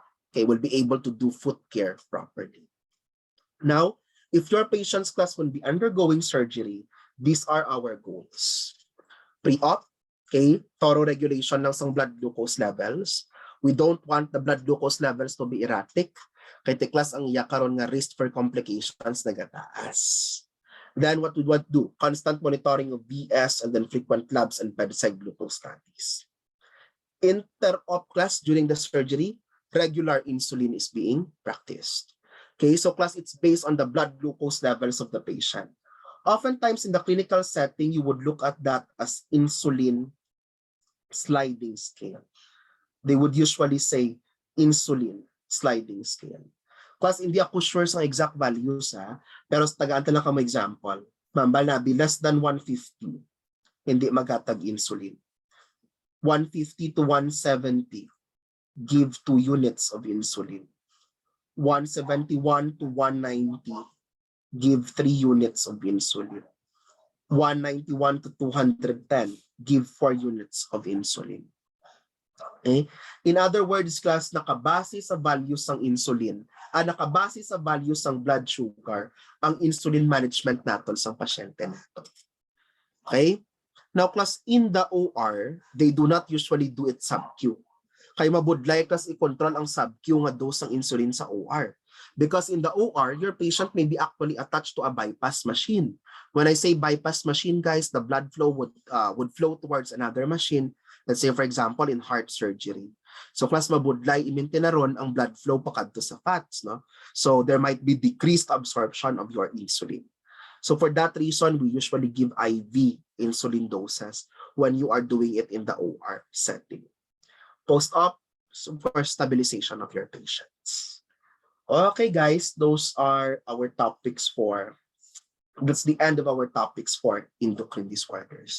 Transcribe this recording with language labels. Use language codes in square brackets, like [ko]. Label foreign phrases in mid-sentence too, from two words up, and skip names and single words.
[en] Okay, will be able to do foot care properly. Now, if your patient's class will be undergoing surgery, these are our goals. Pre-op, okay, thorough regulation ng blood glucose levels. We don't want the blood glucose levels to be erratic. [hil] Kay tiklas ang iya karon nga risk for complications nagataas. [en] Then what we would do? Constant monitoring of BS and then frequent labs and bedside glucose studies. Inter-op class during the surgery, regular insulin is being practiced. Okay, so class, it's based on the blood glucose levels of the patient. Oftentimes in the clinical setting, you would look at that as insulin sliding scale. They would usually say insulin sliding scale. [tl] Kasi hindi ako sure sa exact values pero [hil] tagaan lang ka mo [tl] example. [en] Mambalabi, less than 150, [hil] hindi magatag insulin. [en] 150 to 170, give 2 units of insulin. 171 to 190, give 3 units of insulin. 191 to 210, give 4 units of insulin. Okay? In other words, class, [tl] nakabase sa values ng insulin, nakabase sa values ng blood sugar, ang insulin management natin sa pasyente natin. [en] Okay? Now, class, in the OR, they do not usually do it sub-Q. [hil] Kaya mabudlay class i-control ang sub-Q nga dose ng insulin sa OR. [en] Because in the OR, your patient may be actually attached to a bypass machine. When I say bypass machine, guys, the blood flow would flow towards another machine. Let's say, for example, in heart surgery. [hil] So, class mabudlay, i-maintain na ron ang [en] blood flow [hil] pakadto sa fats. No? [en] So, there might be decreased absorption of your insulin. So, for that reason, we usually give IV insulin doses when you are doing it in the OR setting. Post-op, for stabilization of your patients. Okay, guys, those are our topics that's the end of our topics for endocrine disorders.